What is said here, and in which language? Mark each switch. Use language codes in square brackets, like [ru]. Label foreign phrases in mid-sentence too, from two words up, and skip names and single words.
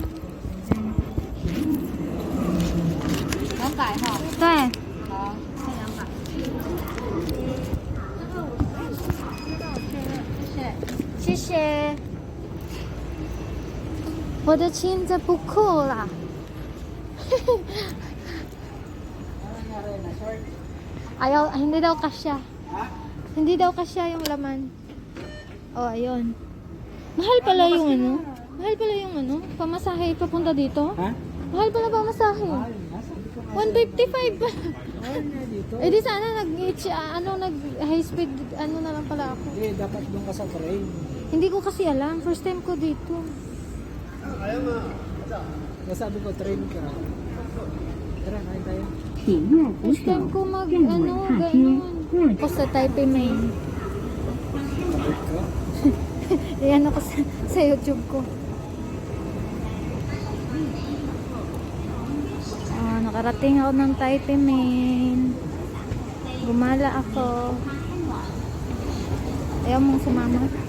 [zh] 200 哈。对，好，这200。谢谢。我的裙子不酷啦。 [tl] Ayaw, hindi daw kasya. Hindi daw kasya yung laman. Oh, ayun. Mahal pala yung ano. Mahal pala yung ano. Pamasahe papunta dito. Ha? Mahal pala pamasahe. 155 pa. Eh di sana nag [en] high speed [tl] ano na lang pala ako. Hindi, dapat doon ka sa train. Hindi ko kasi alam. [en] First time [tl] ko dito. Nasabi ko, train ka. Tara, kain tayo. [zh] 请右扶 [tl] First [zh] 手 [tl] time ko mag [zh] 站 [tl] ano [zh] 稳踏阶 [tl] ganun. Ako sa Taipei Main. Kapit ka. Ayan ako sa YouTube ko. Nakarating ako ng Taipei Main. Gumala ako. Ayaw mong sumama.